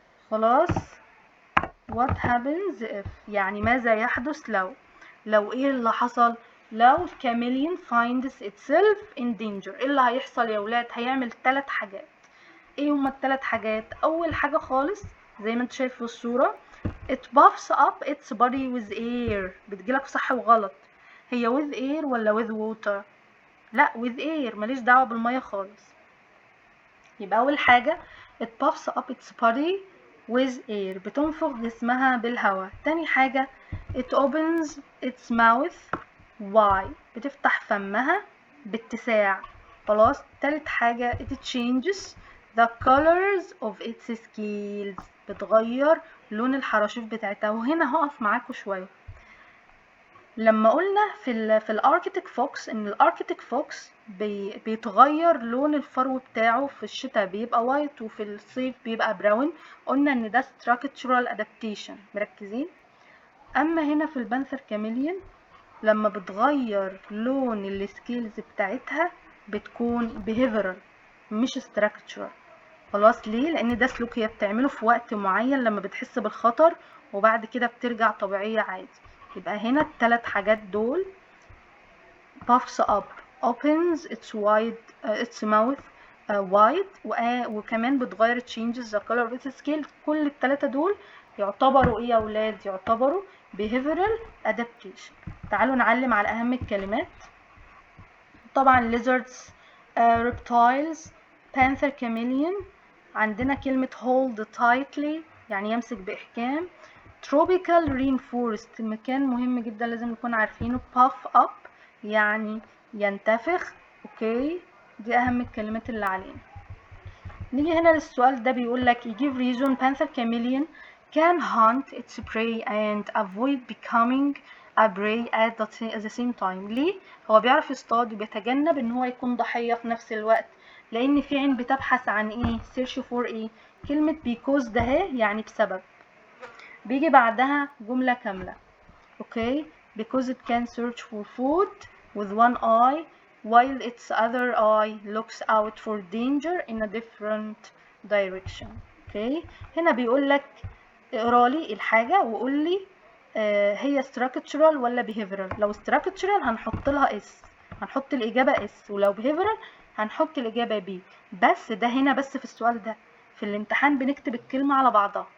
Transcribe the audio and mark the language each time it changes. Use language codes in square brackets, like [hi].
[ar] خلاص، [en] what happens if [ar] يعني ماذا يحدث لو ايه اللي حصل؟ لو [en] chameleon finds itself in danger، [ar] ايه اللي هيحصل يا ولاد؟ هيعمل 3 حاجات. ايه هما ال3 حاجات؟ اول حاجة خالص زي ما انت شايف في الصورة، [en] it puffs up its body with air. [ar] بتجيلك صح وغلط، هي [en] with air [ar] ولا [en] with water؟ [ar] لا with air، ماليش دعوة بالمية خالص. يبقى اول حاجة [en] it puffs up its body with air، [ar] بتنفخ جسمها بالهواء. تاني حاجة [en] it opens its mouth wide، [ar] بتفتح فمها باتساع. خلاص، تالت حاجة [en] it changes the colors of its scales، [ar] بتغير لون الحراشيف بتاعتها. وهنا هقف معاكم شوية. لما قلنا في الاركتيك فوكس ان الاركتيك فوكس بيتغير لون الفرو بتاعه، في الشتاء بيبقى وايت وفي الصيف بيبقى براون، قلنا ان ده [en] structural adaptation. [ar] مركزين؟ اما هنا في البانثر كاميليون لما بتغير لون السكيلز بتاعتها بتكون behavioral مش structural. خلاص، ليه؟ لان ده سلوك هي بتعمله في وقت معين لما بتحس بالخطر، وبعد كده بترجع طبيعية عادي. يبقى هنا الثلاث حاجات دول [en] puffs up, opens its mouth wide، [ar] وكمان بتغير [en] changes the color of its scale. [ar] كل الثلاثة دول يعتبروا ايه يا ولاد؟ يعتبروا [en] behavioral adaptation. [ar] تعالوا نعلم على اهم الكلمات. طبعا [en] lizards، reptiles، panther chameleon. [ar] عندنا كلمة [en] hold tightly [ar] يعني يمسك بإحكام. [en] tropical rainforest [ar] مكان مهم جدا لازم نكون عارفينه. [en] puff up [ar] يعني ينتفخ. اوكي، دي اهم الكلمات اللي علينا. نيجي هنا للسؤال ده، بيقول لك [en] give reason panther chameleon can hunt its prey and avoid becoming a prey at the same time. [ar] ليه؟ هو بيعرف يصطاد وبيتجنب ان هو يكون ضحية في نفس الوقت، لان في عين بتبحث عن ايه؟ [en] search for [ar] ايه؟ كلمة [en] because [ar] ده يعني بسبب، بيجي بعدها جملة كاملة. [en] Okay, because it can search for food with one eye while its other eye looks out for danger in a different direction. [ar] اوكي، هنا بيقول لك اقرا لي الحاجة وقول لي هي structural ولا behavioral. لو structural هنحط لها اس، هنحط الإجابة اس، ولو behavioral هنحط الإجابة بي. بس ده هنا بس في السؤال ده، في الامتحان بنكتب الكلمة على بعضها.